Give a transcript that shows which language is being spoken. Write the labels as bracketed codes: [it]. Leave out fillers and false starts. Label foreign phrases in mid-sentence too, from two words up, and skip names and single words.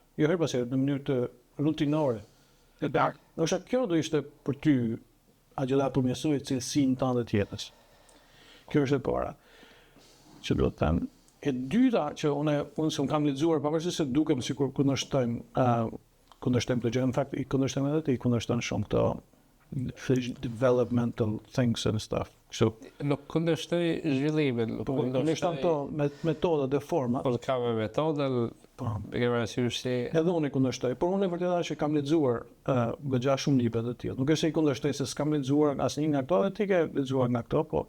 [sq] Jo her pas here, në mënyrë të rutinore. Ndoshta kjo do ishte për ty agjëlla përmirësoj cilësinë tënde të jetës. Kjo është e para. Që do të them. E dyta që unë s'm kam lexuar pavarësisht se dukem sikur kundërshtojmë të gjë, në fakt i kundërshtojmë edhe ti, i kundërshton shumë këto [en] developmental things and stuff. [sq] Kështu. Nuk kundërshtoj zhvillimin, Po, ne këto me metoda dhe forma. por ka me metodë, Po. e ke parasysh si Edhe unë i kundërshtoj, por unë e vërtetë që kam lexuar goxha shumë libra të tillë. Nuk është se i kundërshtoj se s'kam lexuar asnjë nga këto, ti ke lexuar nga këto, po.